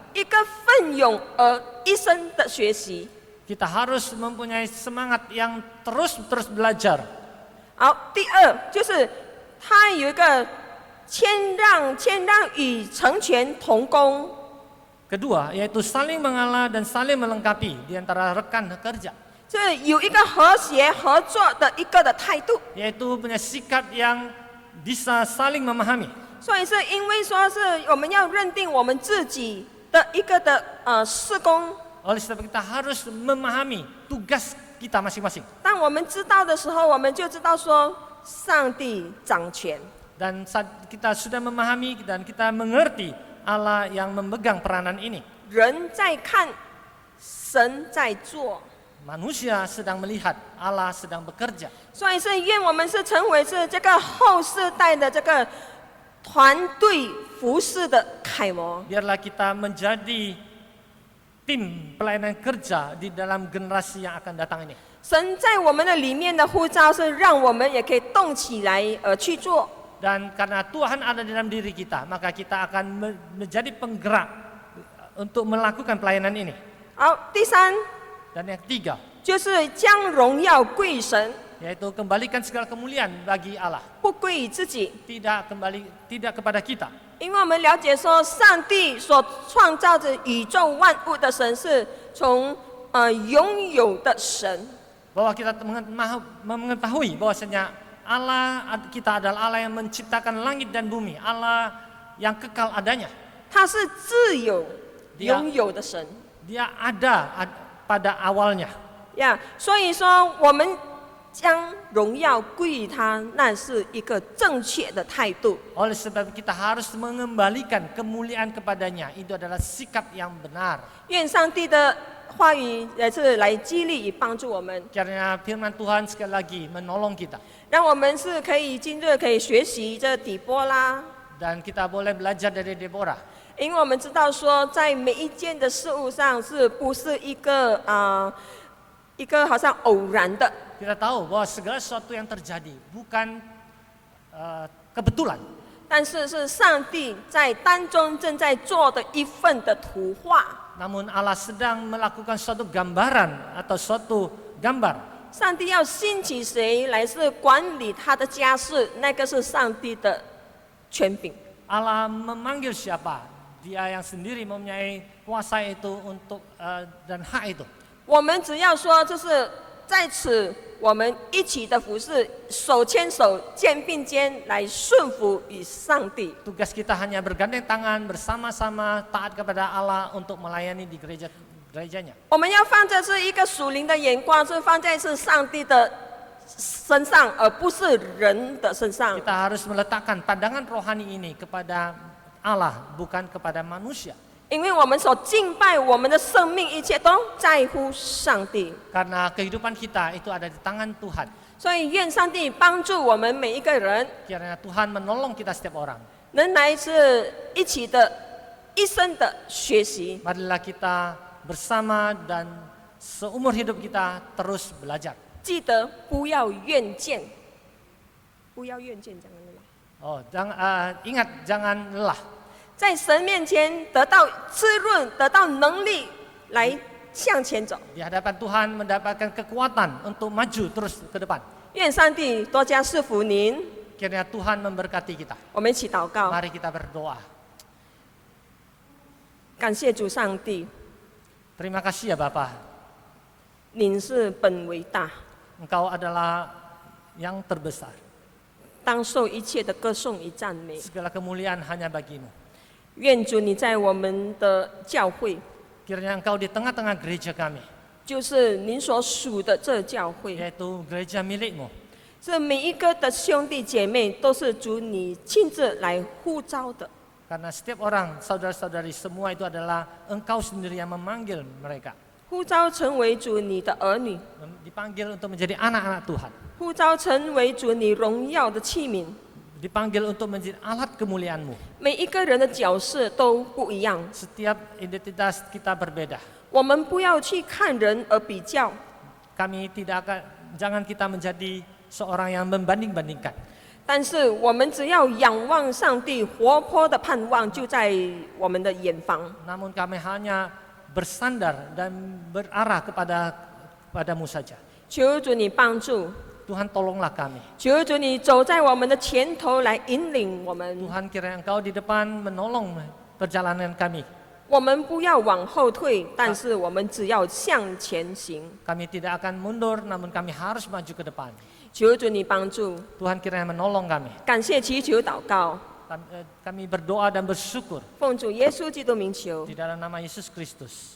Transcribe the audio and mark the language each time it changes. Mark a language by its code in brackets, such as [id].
[zh] 一个奋勇而一生的学习。 [id] Kita harus mempunyai semangat yang terus belajar. [zh] 好，第二就是他有一个谦让与成全同工。 [id] Kedua, yaitu saling mengalah dan saling melengkapi di antara rekan kerja. [zh] 这有一个和谐合作的一个的态度， [id] Yaitu punya sikap yang bisa saling memahami. [zh] 所以是因为说是我们要认定我们自己的一个的事工。 [id] Oleh sebab kita harus memahami tugas kita masing-masing. [zh] 当我们知道的时候，我们就知道说上帝掌权。 [id] Dan saat kita sudah memahami dan kita mengerti Allah yang memegang peranan ini. [zh] 人在看，神在做。 [id] Manusia sedang melihat, Allah sedang bekerja. [zh] 所以是愿我们是成为是这个后世代的这个团队服侍的楷模。 [id] Biarlah kita menjadi tim pelayanan kerja di dalam generasi yang akan datang ini. [zh] 神在我们的里面的呼召是让我们也可以动起来去做。 [id] Dan karena Tuhan ada di dalam diri kita, maka kita akan menjadi penggerak untuk melakukan pelayanan ini. [zh] 好，第三 [id] Dan yang ketiga, [zh] 就是将荣耀归于神， [id] yaitu kembalikan segala kemuliaan bagi Allah, [zh] 不归于自己。 [id] tidak kepada kita. [zh] 因为我们了解说，上帝所创造着宇宙万物的神是从拥有的神。 [id] Bahwa kita mengetahui bahwasanya Allah kita adalah Allah yang menciptakan langit dan bumi, Allah yang kekal adanya. [zh] 他是自有 [id] Dia [zh] 拥有的神 [id] Dia ada pada awalnya. [zh] 呀，所以说我们将荣耀归于他，那是一个正确的态度。 [id] Oleh sebab kita harus mengembalikan kemuliaan kepadanya, itu adalah sikap yang benar. [zh] 愿上帝的话语也是来激励与帮助我们， [id] Karena firman Tuhan sekali lagi menolong kita. [zh] 让我们是可以今日可以学习这底波拉。 [id] Dan kita boleh belajar dari Deborah. [zh] 因为我们知道说，在每一件的事物上，是不是一个好像偶然的？ [id] Kita tahu bahwa segala sesuatu yang terjadi bukan kebetulan. [zh] 但是是上帝在当中正在做的一份的图画。 [id] Namun Allah sedang melakukan suatu gambaran atau suatu gambar. [zh] 上帝要兴起谁来是管理他的家事，那个是上帝的权柄。 [id] Allah memanggil siapa? Dia yang sendiri mempunyai kuasa itu untuk dan hak itu. [zh] 我们只要说，就是在此我们一起的服侍，手牵手、肩并肩来顺服与上帝。 [id] Tugas kita hanya bergandeng tangan bersama-sama taat kepada Allah untuk melayani di gerejanya. [zh] 我们要放在是一个属灵的眼光，是放在是上帝的身上，而不是人的身上。 [id] Kita harus meletakkan pandangan rohani ini kepada Allah, bukan kepada manusia. [zh] 因为我们所敬拜我们的生命，一切都在乎上帝。 [id] Karena kehidupan kita itu ada di tangan Tuhan. [zh] 所以愿上帝帮助我们每一个人， [id] Kiranya Tuhan menolong kita setiap orang. [zh] 能来是一起的一生的学习。 [id] Marilah kita bersama dan seumur hidup kita terus belajar. [zh] 记得不要怨见，不要怨见，讲的啦。 [id] Oh, ingat jangan lelah. [zh] 在神面前得到滋润，得到能力来向前走。 [id] Di hadapan Tuhan mendapatkan kekuatan untuk maju terus ke depan. [zh] 愿上帝多加赐福您。 [id] Kiranya Tuhan memberkati kita. [zh] 我们一起祷告， [id] Mari kita berdoa. [zh] 感谢主上帝， [id] Terima kasih ya Bapa. [zh] 您是本为大， [id] Engkau adalah yang terbesar. [zh] 当受一切的歌颂与赞美。 [id] Segala kemuliaan hanya bagimu. [zh] 愿主你在我们的教会， [id] Kiranya Engkau di tengah-tengah gereja kami, [zh] 就是您所属的这教会， [id] yaitu gereja milikmu. [zh] 这每一个的兄弟姐妹都是主你亲自来呼召的。 [id] Karena setiap orang, saudara-saudari semua itu adalah Engkau sendiri yang memanggil mereka. [zh] 呼召成为主你的儿女， [id] Dipanggil untuk menjadi anak-anak Tuhan. [zh] 呼召成为主你荣耀的器皿。 [id] Dipanggil untuk menjadi alat kemuliaan-Mu. [zh] 每一个人的角色都不一样， [id] Setiap identitas kita berbeda. [zh] 我们不要去看人而比较， [id] Kami tidak akan, jangan kita menjadi seorang yang membanding-bandingkan. [zh] 但是我们只要仰望上帝活泼的盼望就在我们的眼房。 [id] Namun kami hanya bersandar dan berarah kepadamu saja. [zh] 求主你帮助， [id] Tuhan tolonglah kami. [zh] 求主你走在我们的前头来引领我们， [id] Tuhan kiranya Engkau di depan menolong perjalanan kami. [zh] 我们不要往后退，但是我们只要向前行。 [id] Kami tidak akan mundur, namun kami harus maju ke depan. [zh] 求主你帮助， [id] Tuhan kiranya menolong kami. [zh] 感谢祈求祷告， [id] Kami berdoa dan bersyukur [zh] 奉主耶稣基督名求， [id] di dalam nama Yesus Kristus.